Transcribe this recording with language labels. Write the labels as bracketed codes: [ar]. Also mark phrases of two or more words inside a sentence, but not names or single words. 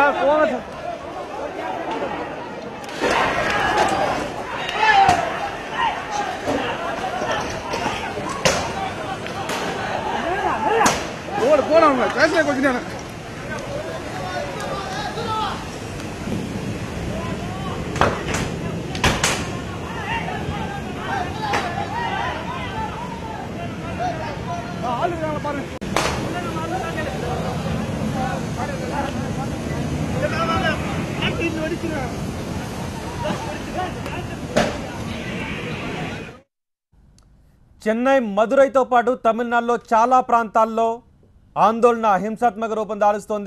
[ta] போங்க சார். போலாம் பேசல கொஞ்ச நேரம். ஆளு பாருங்க. [te] చెన్నై మదురైతో పాటు తమిళనాడులో చాలా ప్రాంతాల్లో ఆందోళన హింసాత్మక రూపం దాలుస్తోంది.